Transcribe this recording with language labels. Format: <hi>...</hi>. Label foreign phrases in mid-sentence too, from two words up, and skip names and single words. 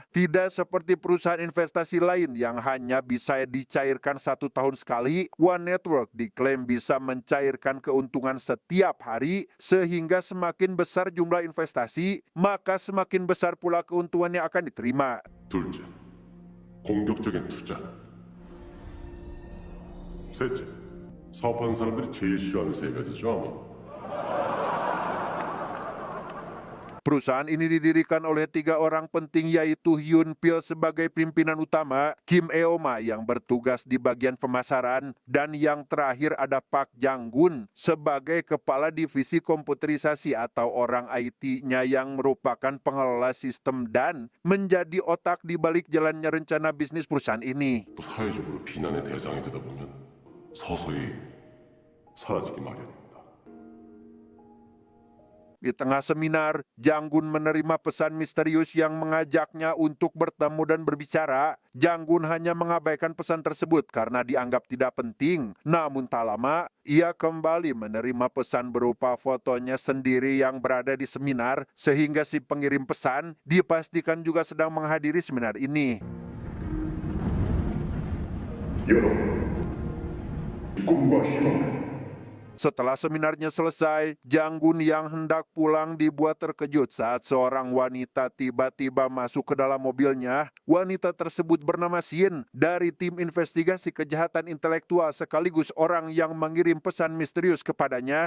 <id>Tidak seperti perusahaan investasi lain yang hanya bisa dicairkan 1 tahun sekali, One Network diklaim bisa mencairkan keuntungan setiap hari, sehingga semakin besar jumlah investasi, maka semakin besar pula keuntungan yang akan diterima.</id> <ko>둘째, 공격적인 투자. 셋째, 사업하는 사람들이 제일 싫어하는 세 가지죠.</ko> <id>Perusahaan ini didirikan oleh 3 orang penting, yaitu Hyun Pil sebagai pimpinan utama, Kim Eoma yang bertugas di bagian pemasaran, dan yang terakhir ada Park Jang-gun sebagai kepala divisi komputerisasi atau orang IT-nya yang merupakan pengelola sistem dan menjadi otak di balik jalannya rencana bisnis perusahaan ini.</id> <ko>또 사회적으로 비난의 대상이 되다 보면 서서히 사라지기 마련입니다.</ko> <id>Di tengah seminar, Jang-gun menerima pesan misterius yang mengajaknya untuk bertemu dan berbicara. Jang-gun hanya mengabaikan pesan tersebut karena dianggap tidak penting. Namun tak lama, ia kembali menerima pesan berupa fotonya sendiri yang berada di seminar, sehingga si pengirim pesan dipastikan juga sedang menghadiri seminar ini.</id> <ko>여러분, 꿈과 희망을</ko> <id>Setelah seminarnya selesai, Jang-gun yang hendak pulang dibuat terkejut saat seorang wanita tiba-tiba masuk ke dalam mobilnya. Wanita tersebut bernama Shin dari tim investigasi kejahatan intelektual sekaligus orang yang mengirim pesan misterius kepadanya.</id>